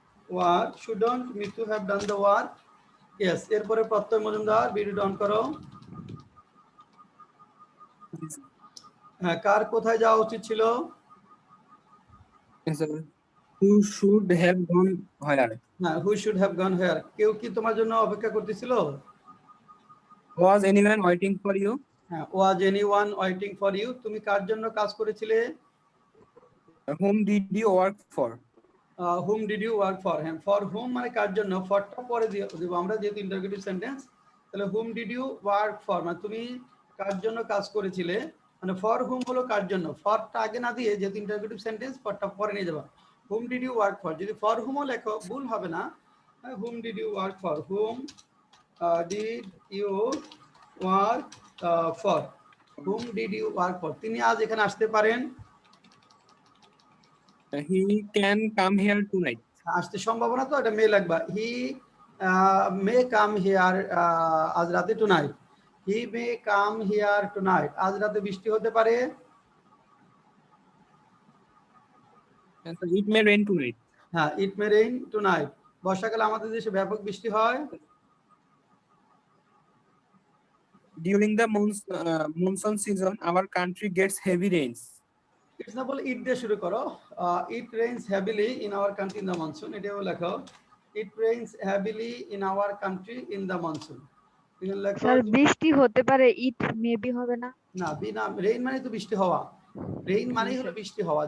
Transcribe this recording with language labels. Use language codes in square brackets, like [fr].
[en] work, shouldn't Mitu have done the work? [bn] Yes, এরপরে প্রত্যয় মজুমদার ভিডিওটা অন করো। হ্যাঁ, কার কোথায় যাওয়া উচিত ছিল? [en] Yes, sir. Who should have gone where? [bn] হ্যাঁ, [en] who should have gone where? [bn] কেউ কি তোমার জন্য অপেক্ষা করতেছিল? [en] Was anyone waiting for you? [bn] হ্যাঁ, [en] was anyone waiting for you? [bn] তুমি কার জন্য কাজ করেছিলে? [en] Whom did you work for? whom did you work for? [bn] হ্যাঁ, for whom মানে কার জন্য, ফরটা পরে দিব আমরা যেহেতু ইন্টারোগেটিভ সেন্টেন্স। তাহলে whom did you work for মানে তুমি কার জন্য কাজ করেছিলে, মানে for whom হলো কার জন্য, ফরটা আগে না দিয়ে যেহেতু ইন্টারোগেটিভ সেন্টেন্স ফরটা পরে নিয়ে যাবা। [en] whom did you work for, [bn] যদি for whom লেখো ভুল হবে না। [en] whom did you work for? whom did you work for? whom did you work for? [bn] তিনি আজ এখানে আসতে পারেন। [en] He can come here tonight. [bn] আসতে সম্ভাবনা তো এটা মে লাগবা। [en] he may come here [bn] আজ রাতে tonight. [en] he may come here tonight, [bn] আজ রাতে বৃষ্টি হতে পারে। [en] And so it may rain tonight. [bn] হ্যাঁ, [en] It may rain tonight. [bn] বর্ষাকালে আমাদের দেশে ব্যাপক বৃষ্টি হয়। [en] During the monsoon season, our country gets heavy rains. [bn] It's না বলে ইট দিয়ে শুরু করো। [en] it rains heavily in our country in the monsoon, [bn] এটাও লেখো। [en] It rains heavily in our country in the monsoon. [bn] এখানে লেখো স্যার বৃষ্টি হতে পারে, ইট মেবি হবে না? না, বি না, রেইন মানে তো বৃষ্টি হওয়া। রেইন মানেই হলো বৃষ্টি হওয়া।